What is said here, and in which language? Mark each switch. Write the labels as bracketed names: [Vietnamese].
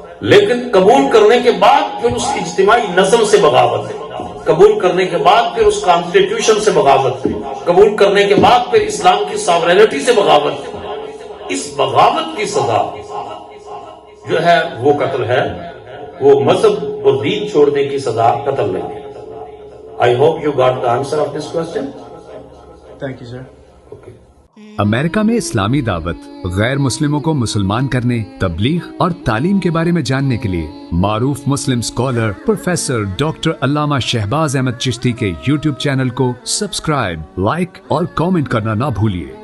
[Urdu] لیکن قبول کرنے کے بعد پھر اس اجتماعی نظم سے بغاوت، قبول کرنے کے بعد پھر اس کانسٹیٹیوشن سے بغاوت، قبول کرنے کے بعد پھر اسلام کی ساورینٹی سے بغاوت، اس بغاوت کی سزا جو ہے وہ قتل ہے. وہ مذہب اور دین چھوڑنے کی سزا قتل نہیں ہے. [English] I hope you got the answer of this question. Thank you, sir. Okay. [Urdu] امریکہ میں اسلامی دعوت، غیر مسلموں کو مسلمان کرنے، تبلیغ اور تعلیم کے بارے میں جاننے کے لیے معروف مسلم اسکالر پروفیسر ڈاکٹر علامہ شہباز احمد چشتی کے یوٹیوب چینل کو سبسکرائب، لائک اور کامنٹ کرنا نہ بھولیے.